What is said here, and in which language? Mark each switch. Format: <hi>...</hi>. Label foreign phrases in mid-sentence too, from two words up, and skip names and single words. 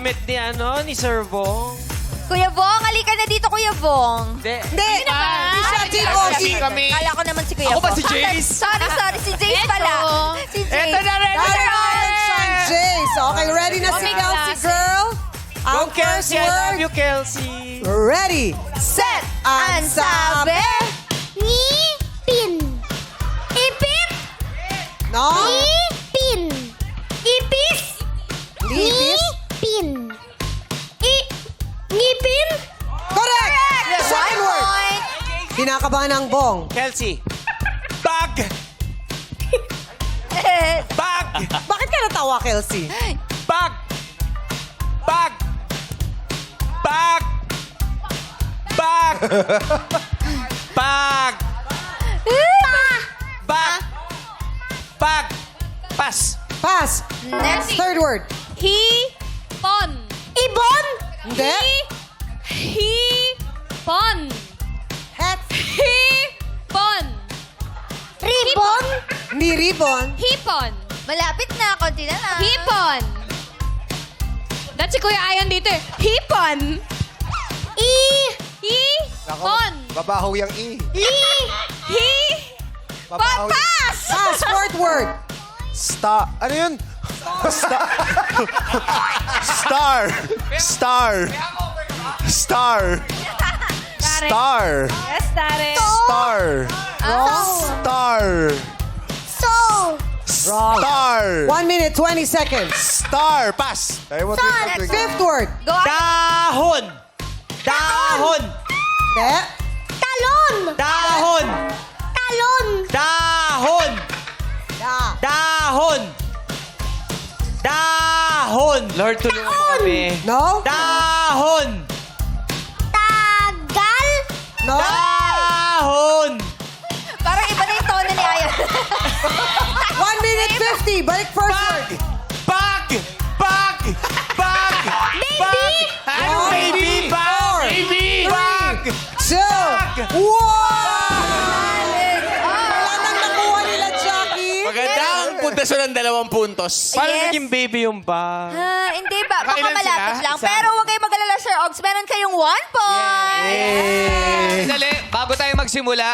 <tl>damit ni Sir Bong. Kuya Bong, halika na dito, Kuya Bong. Hindi. Hindi siya Team Ogie. Kala ko naman si Kuya Ako ba Bong. si Jace? Sorry, si Jace pala. Si Jace. Eto na rin! Direction, Jace. Okay, ready na si Kelsey, girl? Ang first</tl> <en>Kelsey, I love word. you, Kelsey. Ready, set, and sabi.</en> <tl>Ngipin. Ipit. No? Ngipin. Ipis. Lipis? Ngipin. Ngipin.</tl> <en>Correct! Second word. Point.</en> <tl>Kinakabahan ng bong.</tl> <en>Kelsey. Bag! Bag! Bakit ka natawa, Kelsey? Bag! Bag! Bag! Bag! Bag! Bag! Bag! Pass! Pass. Next. Third word.</en> <tl>Hipon. Ibon. Hindi. Hipon. Het. Hipon. Ribbon. Hindi ribbon. Hipon. Malapit na, konti na lang. Hipon. That's si Kuya Ayan dito eh. Hipon. Hipon. Babaho yung E. Hipon. Pass!</tl> <en>Pass. Fourth word.</en> <tl>Ano yun?</tl> <en>Star. Yes, Tare. So. Star. 1 minute, 20 seconds. Star. Pass.</en> <tl>Tayo mo</tl> <en>Fifth word. Go ahead.</en> <tl>Dahon! Dahon! Hindi. Talon. Dahon! Talon. Dahon! Da. Dahon! Dahon! Lord, tulungan mo kami. No? Dahon! Tagal. No? Dahon! Parang iba na yung tono ni Ayan. 1 minute 50. Balik first word.</tl> <en>Bag! Bag! Bag! Bag! Ano, One, baby? Bag! Baby! Bag! 2, 1.</en> <tl>Wala nang nakuha nila, Jackie. Maganda ang puntasyon ng 2 puntos. Paano Yes. naging baby yung bag? Hindi ba? Baka Nakailan malapit sila? lang. Isa. Pero huwag kayong mag-alala, Sir Ogs. Meron kayong 1 point. Dali, bago tayo magsimula,</tl>